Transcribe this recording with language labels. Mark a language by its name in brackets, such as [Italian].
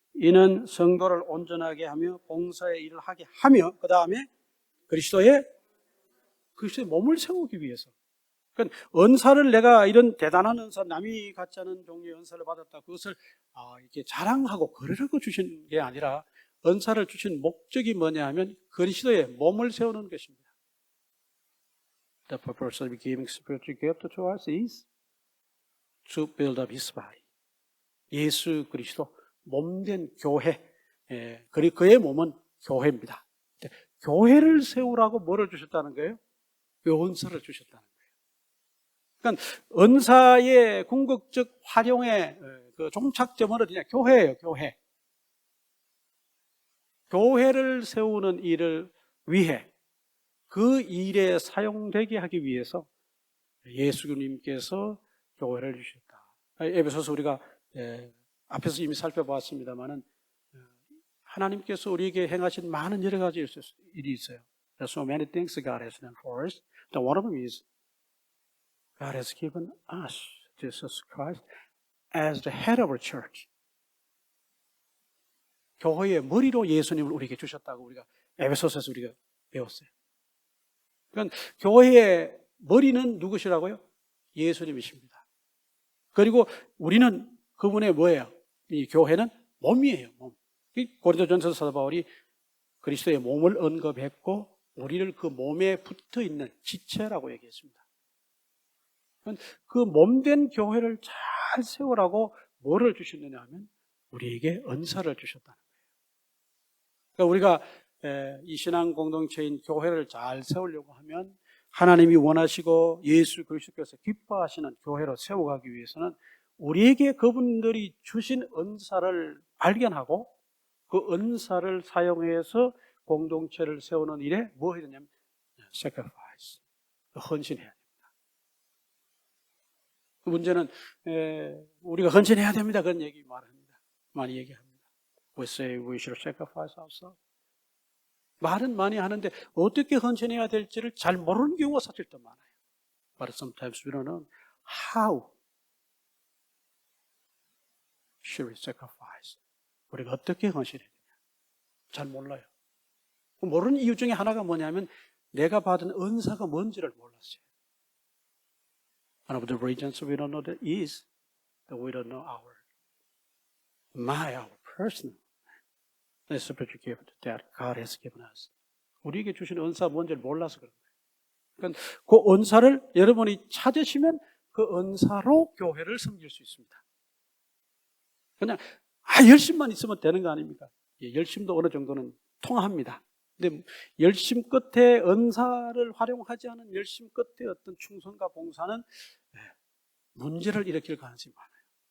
[Korean] 이는 성도를 온전하게 하며 봉사의 일을 하게 하며, 그 다음에 그리스도의 몸을 세우기 위해서. 그러니까 은사를, 내가 이런 대단한 은사, 남이 갖지 않은 종류의 은사를 받았다, 그것을 이렇게 자랑하고 그러려고 주신 게 아니라, 은사를 주신 목적이 뭐냐 하면 그리스도의 몸을 세우는 것입니다. [English] The purpose of giving spiritual gift to us is to build up His body. [Korean] 예수 그리스도 몸된 교회, 그리고 그의 몸은 교회입니다. 교회를 세우라고 뭐를 주셨다는 거예요? 은사를 주셨다는 거예요. 그러니까 은사의 궁극적 활용의 그 종착점은 어디냐? 교회예요, 교회. 교회를 세우는 일을 위해, 그 일에 사용되게 하기 위해서 예수님께서 교회를 주셨다. 에베소서 우리가 앞에서 이미 살펴보았습니다만은 하나님께서 우리에게 행하신 많은 여러 가지 일이 있어요. [English] There's so many things God has done for us. One of them is God has given us Jesus Christ as the head of our church. [Korean] 교회의 머리로 예수님을 우리에게 주셨다고 우리가 에베소서에서 우리가 배웠어요. 그러니까 교회의 머리는 누구시라고요? 예수님이십니다. 그리고 우리는 그분의 뭐예요? 이 교회는 몸이에요. 몸. 고린도전서 사도 바울이 그리스도의 몸을 언급했고 우리를 그 몸에 붙어있는 지체라고 얘기했습니다. 그 몸된 교회를 잘 세우라고 뭐를 주셨느냐 하면 우리에게 은사를 주셨다는 거예요. 그러니까 우리가 이 신앙 공동체인 교회를 잘 세우려고 하면 하나님이 원하시고 예수 그리스도께서 기뻐하시는 교회로 세워가기 위해서는 우리에게 그분들이 주신 은사를 발견하고 그 은사를 사용해서 공동체를 세우는 일에 뭐 해야 되냐면 [English] sacrifice, [Korean] 헌신해야 됩니다. 그 문제는 우리가 헌신해야 됩니다. 그런 얘기 말합니다. 많이 얘기합니다. [English] We say we should sacrifice ourselves. [Korean] 말은 많이 하는데 어떻게 헌신해야 될지를 잘 모르는 경우가 사실 더 많아요. [English] But sometimes we don't know how should we sacrifice. [Korean] 우리가 어떻게 헌신해야 되냐. 잘 몰라요. 모르는 이유 중에 하나가 뭐냐면 내가 받은 은사가 뭔지를 몰랐어요. [English] One of the reasons we don't know that is that we don't know our personal spiritual gift that God has given us. [Korean] 우리에게 주신 은사가 뭔지를 몰라서 그런 거예요. 그러니까 그 은사를 여러분이 찾으시면 그 은사로 교회를 섬길 수 있습니다. 그냥 열심만 있으면 되는 거 아닙니까? 열심도 어느 정도는 통합니다. 근데 열심 끝에 은사를 활용하지 않은 열심 끝에 어떤 충성과 봉사는 문제를 일으킬 가능성이 많아요.